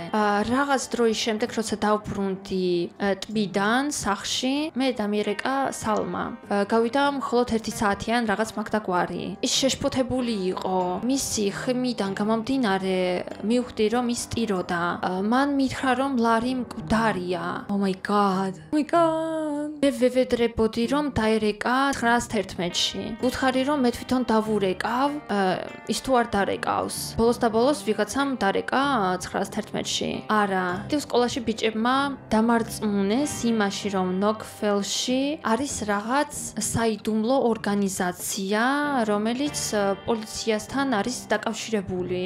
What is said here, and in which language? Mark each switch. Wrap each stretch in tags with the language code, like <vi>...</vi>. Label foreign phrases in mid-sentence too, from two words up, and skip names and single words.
<ka>რაღაც დროის შემდეგ, როცა დავბრუნდი ტბიდან სახლში, მე დამიერეკა სალმა. გავიდა მხოლოდ 1 საათიან რაღაც მაგდაგვარი. ის შეშფოთებული იყო. მისი ხმიდან გამომდინარე, მივხვდი რომ ის ტიროდა. მან მითხრა რომ ლარი მკვდარია.</ka> <en>Oh my god.</en> <ka>მე ვევედრებოდი რომ დაერეკა 911-ში. ვუთხარი რომ მე თვითონ დავურეკავ, ის თუ არ დარეკავს. ბოლოს და ბოლოს ვიღაცამ დარეკა 911-ში. არა, დიდ სკოლაში ბიჭებმა დამარწმუნეს იმაში, რომ ნოკფელში არის რაღაც საიდუმლო ორგანიზაცია, რომელიც პოლიციასთან არის დაკავშირებული.</ka>